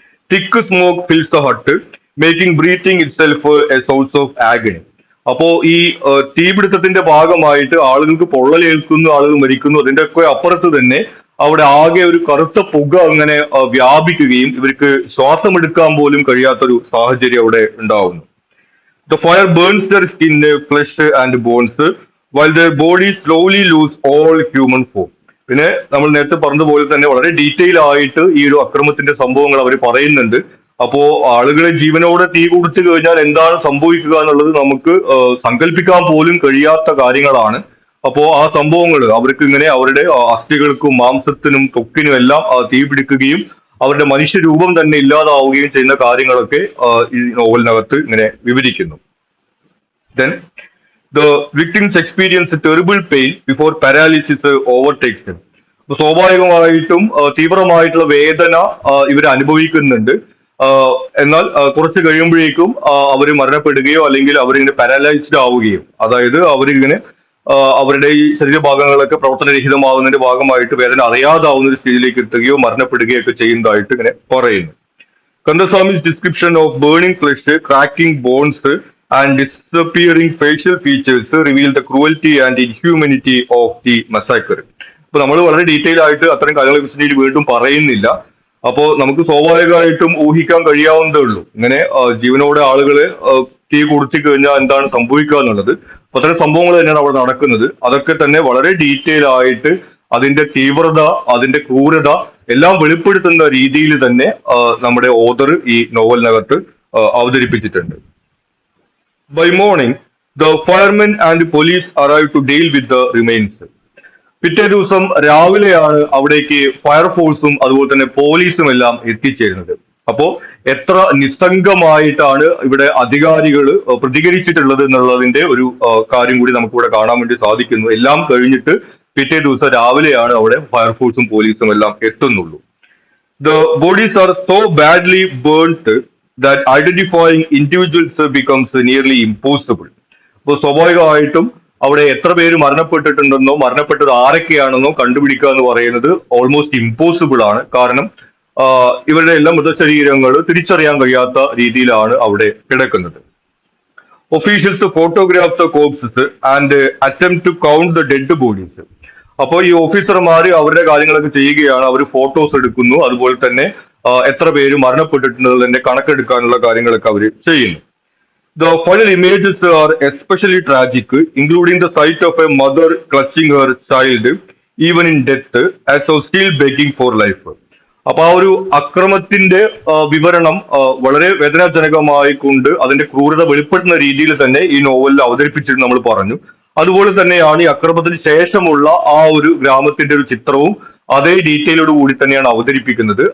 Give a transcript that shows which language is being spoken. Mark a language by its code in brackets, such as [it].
[en] Thick smoke fills the hut, making breathing itself a source of agony. [ml] അപ്പോ ഈ തീപിടുത്തത്തിന്റെ ഭാഗമായിട്ട് ആളുകൾക്ക് പൊള്ളലേൽക്കുന്നു, ആളുകൾ മരിക്കുന്നു. അതിന്റെ ഒക്കെ അപ്പുറത്ത് തന്നെ അവിടെ ആകെ ഒരു കറുത്ത പുക അങ്ങനെ വ്യാപിക്കുകയും ഇവർക്ക് ശ്വാസമെടുക്കാൻ പോലും കഴിയാത്തൊരു സാഹചര്യം അവിടെ ഉണ്ടാവുന്നു. [en] The fire burns their skin, flesh and bones, while their bodies slowly lose all human form. [ml] പിന്നെ നമ്മൾ നേരത്തെ പറഞ്ഞതുപോലെ തന്നെ വളരെ ഡീറ്റെയിൽ ആയിട്ട് ഈ ഒരു അക്രമത്തിന്റെ സംഭവങ്ങൾ അവർ പറയുന്നുണ്ട്. അപ്പോ ആളുകളെ ജീവനോടെ തീ കൊടുത്തു കഴിഞ്ഞാൽ എന്താണ് സംഭവിക്കുക എന്നുള്ളത് നമുക്ക് സങ്കല്പിക്കാൻ പോലും കഴിയാത്ത കാര്യങ്ങളാണ്. അപ്പോ ആ സംഭവങ്ങൾ അവർക്ക് ഇങ്ങനെ അവരുടെ അസ്ഥികൾക്കും മാംസത്തിനും ത്വക്കിനും എല്ലാം തീ പിടിക്കുകയും അവരുടെ മനുഷ്യരൂപം തന്നെ ഇല്ലാതാവുകയും ചെയ്യുന്ന കാര്യങ്ങളൊക്കെ ഈ നോവലിനകത്ത് ഇങ്ങനെ വിവരിക്കുന്നു. [en] Then the victims experience a terrible pain before paralysis overtakes them. [ml] അപ്പൊ സ്വാഭാവികമായിട്ടും തീവ്രമായിട്ടുള്ള വേദന ഇവർ അനുഭവിക്കുന്നുണ്ട്. എന്നാൽ കുറച്ച് കഴിയുമ്പോഴേക്കും അവർ മരണപ്പെടുകയോ അല്ലെങ്കിൽ അവരിങ്ങനെ പാരലൈസ്ഡ് ആവുകയും, അതായത് അവരിങ്ങനെ അവരുടെ ഈ ശരീരഭാഗങ്ങളൊക്കെ പ്രവർത്തനരഹിതമാവുന്നതിന്റെ ഭാഗമായിട്ട് വേദന അറിയാതാവുന്ന ഒരു സ്റ്റേജിലേക്ക് എത്തുകയോ മരണപ്പെടുകയോ ഒക്കെ ചെയ്യുന്നതായിട്ട് ഇങ്ങനെ പറയുന്നു. [en] Kandaswamy's description of burning flesh, cracking bones, and disappearing facial features reveal the cruelty and inhumanity of the massacre. [ml] അപ്പൊ നമ്മൾ വളരെ ഡീറ്റെയിൽ ആയിട്ട് അത്തരം കാര്യങ്ങളെ കുറിച്ച് വീണ്ടും പറയുന്നില്ല. അപ്പോ നമുക്ക് സ്വാഭാവികമായിട്ടും ഊഹിക്കാൻ കഴിയാവുന്നതേ ഉള്ളൂ ഇങ്ങനെ ജീവനോടെ ആളുകളെ തീ കൊടുത്തി കഴിഞ്ഞാൽ എന്താണ് സംഭവിക്കുക എന്നുള്ളത്. അപ്പൊ അത്തരം സംഭവങ്ങൾ തന്നെയാണ് അവിടെ നടക്കുന്നത്. അതൊക്കെ തന്നെ വളരെ ഡീറ്റെയിൽ ആയിട്ട് അതിന്റെ തീവ്രത, അതിന്റെ ക്രൂരത എല്ലാം വെളിപ്പെടുത്തുന്ന രീതിയിൽ തന്നെ നമ്മുടെ ഓതർ ഈ നോവലിനകത്ത് അവതരിപ്പിച്ചിട്ടുണ്ട്. [en] By morning, the firemen and police arrive to deal with the remains. [ml] പിറ്റേ ദിവസം രാവിലെയാണ് അവിടേക്ക് ഫയർഫോഴ്സും അതുപോലെ തന്നെ പോലീസും എല്ലാം എത്തിച്ചേരുന്നത്. അപ്പോ എത്ര നിസ്സംഗമായിട്ടാണ് ഇവിടെ അധികാരികൾ പ്രതികരിച്ചിട്ടുള്ളത് എന്നുള്ളതിന്റെ ഒരു കാര്യം കൂടി നമുക്കിവിടെ കാണാൻ വേണ്ടി സാധിക്കുന്നു. എല്ലാം കഴിഞ്ഞിട്ട് പിറ്റേ ദിവസം രാവിലെയാണ് അവിടെ ഫയർഫോഴ്സും പോലീസും എല്ലാം എത്തുന്നുള്ളൂ. [en] The bodies are so badly burnt that identifying individuals becomes nearly impossible. [ml] അപ്പോൾ സ്വാഭാവികമായിട്ടും അവിടെ എത്ര പേര് മരണപ്പെട്ടിട്ടുണ്ടെന്നോ മരണപ്പെട്ടത് ആരൊക്കെയാണെന്നോ കണ്ടുപിടിക്കുക എന്ന് പറയുന്നത് [en] almost impossible [ml] ആണ്. കാരണം ഇവരുടെ എല്ലാം മൃതശരീരങ്ങൾ തിരിച്ചറിയാൻ കഴിയാത്ത രീതിയിലാണ് അവിടെ കിടക്കുന്നത്. [en] Officials photograph the corpses and attempt to count the dead bodies. [ml] അപ്പോൾ ഈ ഓഫീസർമാർ അവരുടെ കാര്യങ്ങളൊക്കെ ചെയ്യുകയാണ്. അവർ ഫോട്ടോസ് എടുക്കുന്നു, അതുപോലെ തന്നെ എത്ര പേര് മരണപ്പെട്ടിട്ടുള്ളതിന്റെ കണക്കെടുക്കാനുള്ള കാര്യങ്ങളൊക്കെ അവർ ചെയ്യുന്നു. [en] The final images are especially tragic, including the sight of a mother clutching her child, even in death, as though still begging for life. [ml] അപ്പൊ ആ ഒരു അക്രമത്തിന്റെ വിവരണം വളരെ വേദനാജനകമായി കൊണ്ട് അതിന്റെ ക്രൂരത വെളിപ്പെടുത്തുന്ന രീതിയിൽ തന്നെ ഈ നോവലിൽ അവതരിപ്പിച്ചിട്ട് നമ്മൾ പറഞ്ഞു. അതുപോലെ തന്നെയാണ് ഈ അക്രമത്തിന് ശേഷമുള്ള ആ ഒരു ഗ്രാമത്തിന്റെ ഒരു ചിത്രവും അതേ ഡീറ്റെയിലോട് കൂടി തന്നെയാണ് അവതരിപ്പിക്കുന്നത്.